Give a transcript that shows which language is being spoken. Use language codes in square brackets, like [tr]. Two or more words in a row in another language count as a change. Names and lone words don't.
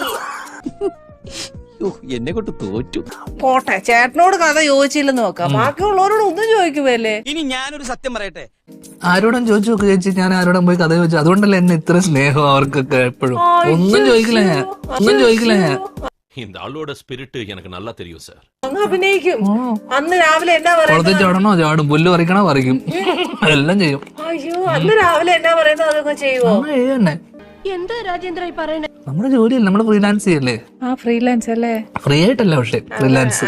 [ml] എന്നെ കൊണ്ട് തോറ്റു. പോട്ടെ, ചേട്ടനോട് കഥ ചോദിച്ചില്ലെന്ന് നോക്കാം, ബാക്കിയുള്ളവരോട് ഒന്നും ചോദിക്കുമല്ലേ. ഇനി ഞാനൊരു സത്യം പറയട്ടെ, ആരോടും ചോദിച്ചു നോക്ക് ചേച്ചി, ഞാൻ ആരോടും പോയി കഥ ചോദിച്ചു. അതുകൊണ്ടല്ലേ എന്നെ ഇത്ര സ്നേഹം അവർക്കൊക്കെ എപ്പോഴും. ഒന്നും ചോദിക്കില്ല ഞാൻ, ഒന്നും ചോദിക്കില്ല ഞാൻ. [ta] இந்த ஆளோட ஸ்பிரிட் எனக்கு நல்லா தெரியும் சார். [ml] അങ്ങ് അഭിനയിക്കും. അന്ന് രാവിലെ എന്നാ കുളത്തിൽ പറയുന്നത്? ചാടണോ ചാടും, പുല്ല് പറിക്കണോ പറിക്കും, എല്ലാം ചെയ്യും. അയ്യോ, അന്ന് രാവിലെ എന്നാ പറയുന്നത് അതൊക്കെ ചെയ്യുവോ? തന്നെ എന്താ രാജേന്ദ്ര ഈ പറയണേ? നമ്മുടെ ജോലിയല്ലേ, നമ്മള് ഫ്രീലാൻസ് ചെയ്യല്ലേ. ആ, ഫ്രീലാൻസ് അല്ലേ? ഫ്രീ ആയിട്ടല്ല, പക്ഷെ ഫ്രീലാൻസ്.